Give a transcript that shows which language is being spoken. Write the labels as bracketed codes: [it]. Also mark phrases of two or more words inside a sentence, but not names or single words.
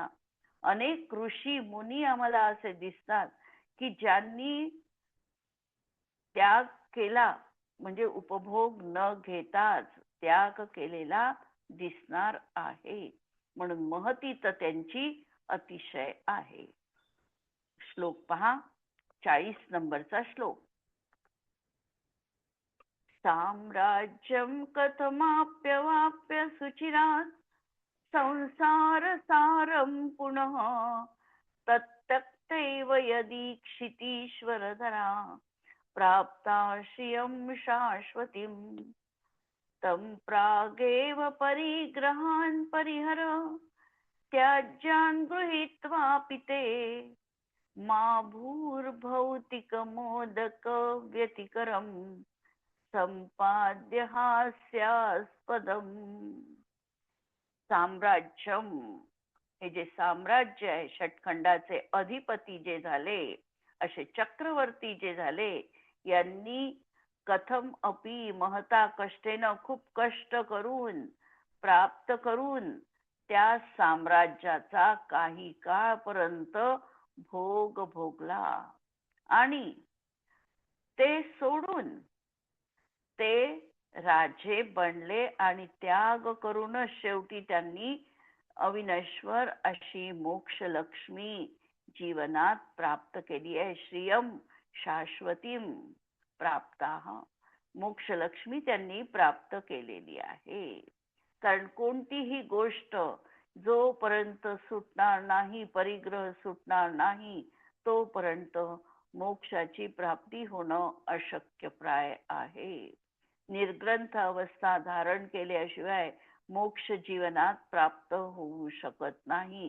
[mr] अनेक ऋषी मुनी आम्हाला असे दिसतात की ज्यांनी त्याग केला, म्हणजे उपभोग न घेताच त्याग केलेला दिसणार आहे. म्हणून महती तर त्यांची अतिशय आहे. श्लोक पहा, 40 नंबरचा श्लोक. [sa] साम्राज्यं कथमाप्यवाप्य सुचिरात् संसार सारं पुनः तत्त्यक्तैव यदीक्षितीश्वरधरा प्राप्ता श्रियं शाश्वतीं तं प्रागेव परिग्रहान् परिहर त्याज्यान् गृहीत्वापि ते मा भूर्भौतिकमोदक व्यतिकरम् संपाद्य हास्यास्पदम्. [mr] साम्राज्यम, हे जे साम्राज्य आहे, षटखंडाचे अधिपती जे झाले, असे चक्रवर्ती जे झाले, यांनी [sa] कथम अपि महता कष्टेन, [mr] खूप कष्ट करून प्राप्त करून त्या साम्राज्याचा काही काळपर्यंत भोग भोगला आणि ते सोडून ते राजे बनले आणि त्याग करूनच शेवटी त्यांनी अविनश्वर अशी मोक्ष लक्ष्मी जीवनात प्राप्त केली आहे. [sa] श्रियम शाश्वतीम प्राप्ताः, [mr] मोक्ष लक्ष्मी त्यांनी प्राप्त केलेली आहे. कारण कोणतीही गोष्ट जोपर्यंत सुटणार नाही, परिग्रह सुटणार नाही, तोपर्यंत मोक्षाची प्राप्ती होणं अशक्यप्राय आहे. निर्ग्रंथ अवस्था धारण केल्याशिवाय मोक्ष जीवनात प्राप्त होऊ शकत नाही.